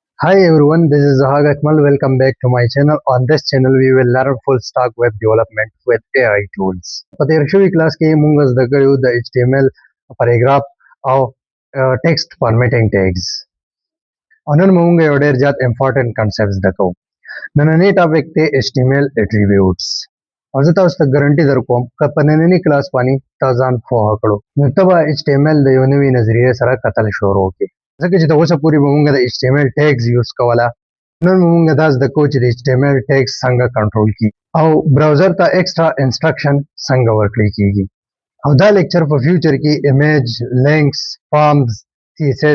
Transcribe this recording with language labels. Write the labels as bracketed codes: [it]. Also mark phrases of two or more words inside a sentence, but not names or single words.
[en] Hi everyone, this is Zahag Akmal. Welcome back to my channel. On this channel, we will learn full stack web development with AI tools. [ps] په تیر شوي کلاس کې موږ زده کړو د [en] HTML paragraph [ps] او [en] text formatting tags. [ps] او نن موږ یو ډېر زیات [en] important concepts [ps] زده کوو. نننی ټاپک دی [en] HTML attributes. [ps] او زه تاسو ته ګارانټي درکوم که په نننی کلاس باندې تا ځان پوهه کړو نو ته به HTML د یو نوي نظریې سره کتل شروع کړې ځکه چې تر اوسه پورې به موږ د [en] HTML tags [ps] یوز کوله نن به موږ دا زده کوو چې د [en] HTML tags [ps] څنګه کنټرول کړي او براوزر ته [en] extra instruction [ps] څنګه ورکړل کیږي او دا لیکچر په فیوچر کې [en] image links forms CSS